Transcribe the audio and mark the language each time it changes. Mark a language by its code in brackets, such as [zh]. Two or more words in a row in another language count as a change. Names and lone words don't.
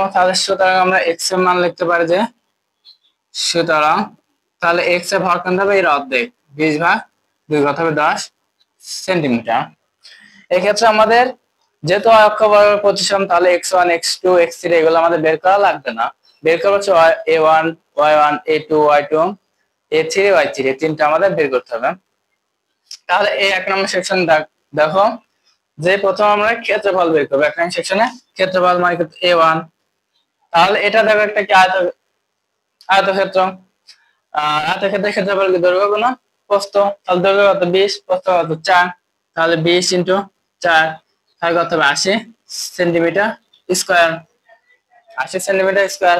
[bn] তাহলে সুতরাং আমরা এক্স এর মান লিখতে পারি যে, সুতরাং তাহলে এক্স এর ভর কেন্দ্র হবে এর অর্ধেক, 20/2 হবে 10 সেন্টিমিটার। এক্ষেত্রে আমাদের যেহেতু অক্ষ বরাবর প্রতিসম তাহলে x1 x2 x3 এগুলো আমাদের বের করা লাগবে না। বের করা হচ্ছে a1 y1 a2 y2 a3 y3, এই তিনটা আমাদের বের করতে হবে। তাহলে এই 1 নম্বর সেকশন দেখো, যে প্রথম আমরা ক্ষেত্রফল বের করবো 1 নম্বর সেকশনে। ক্ষেত্রফল মানে a1, তাহলে এটা দেখো একটা কি আয়তক্ষেত্র। আয়তক্ষেত্রের ক্ষেত্রফল কি দৈর্ঘ্য গুণন প্রস্থ, তাহলে দৈর্ঘ্য কত 20, প্রস্থ কত 4, তাহলে 20 × 4 তাহলে কত হবে 80 [en] centimeter square, [bn] 80 [en] centimeter square.